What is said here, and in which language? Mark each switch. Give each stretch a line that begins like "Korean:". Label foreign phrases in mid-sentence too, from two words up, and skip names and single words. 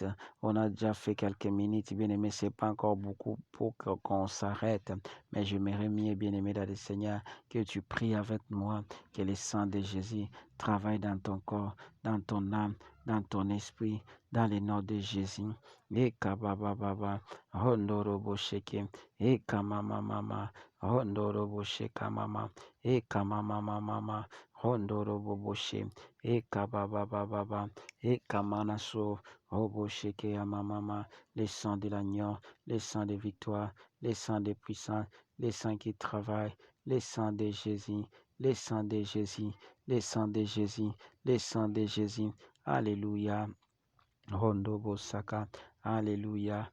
French: On a déjà fait quelques minutes, bien-aimé. C'est pas encore beaucoup pour qu'on s'arrête. Mais j'aimerais mieux, bien-aimé, dans le Seigneur, que tu pries avec moi, que le sang de Jésus travaille dans ton corps, dans ton âme, dans ton esprit, dans le nom de Jésus. Et kabababa, hondorobo sheke, et kamamama, hondorobo shekamama, et kamamama, hondorobo boshe, et kabababa, et kamanaso, hobo sheke amamama, les sang de l'agneau, les sang de victoire, les sang de puissance, les sang qui travaillent, les sang de Jésus, les sang de Jésus, les sang de Jésus, les sang de Jésus. Alléluia. Rondobo Saka. Alléluia.